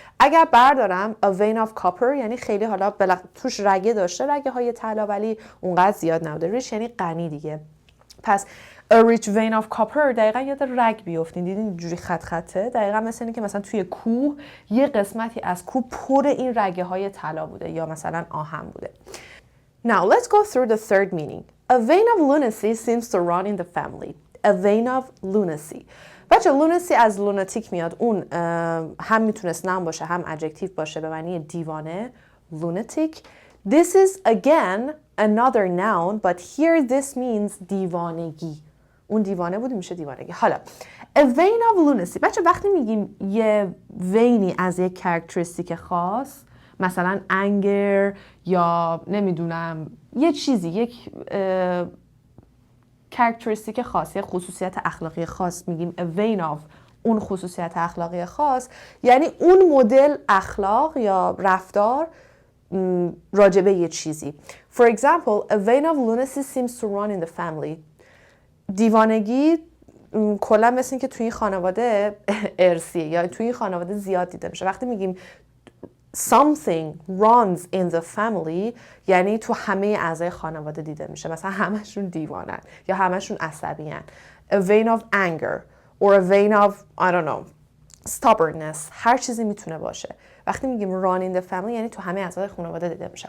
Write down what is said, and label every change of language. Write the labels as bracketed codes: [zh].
[fa] اگر بردارم a vein of copper یعنی خیلی حالا توش رگه داشته، رگه های طلا، ولی اونقدر زیاد نبوده. rich یعنی غنی دیگه. پس [en] a rich vein of copper [fa] دقیقا یاد رگ بیافتین، دیدین اینجوری خطه، دقیقا مثل اینه که مثلا توی کوه یه قسمتی از کوه پر این رگه های طلا بوده یا مثلا آهن بوده. [en] Now let's go through the third meaning. A vein of lunacy seems to run in the family. A vein of lunacy. [fa] بچه lunacy از lunatic میاد. اون هم میتونست noun باشه هم adjective باشه به معنی دیوانه. [en] Lunatic. This is again another noun, but here this means دیوانگی. [fa] اون دیوانه بود میشه دیوانگی. حالا [en] a vein of lunacy. [fa] بچه وقتی میگیم یه وینی از یک characteristic خاص، مثلا anger یا نمیدونم یه چیزی، یک characteristic خاص، یک خصوصیت اخلاقی خاص، میگیم a vein of اون خصوصیت اخلاقی خاص، یعنی اون مدل اخلاق یا رفتار راجبه یه چیزی. [en] For example, a vein of lunacy seems to run in the family. [fa] دیوانگی کلا مثل این که توی این خانواده ارثیه یا توی این خانواده زیاد دیده میشه. وقتی میگیم something runs in the family یعنی تو همه اعضای خانواده دیده میشه، مثلا همشون دیوانن یا همشون عصبیان. [en] A vein of anger or a vein of, I don't know, stubbornness. [fa] هر چیزی میتونه باشه. وقتی میگیم run in the family یعنی تو همه اعضای خانواده دیده میشه.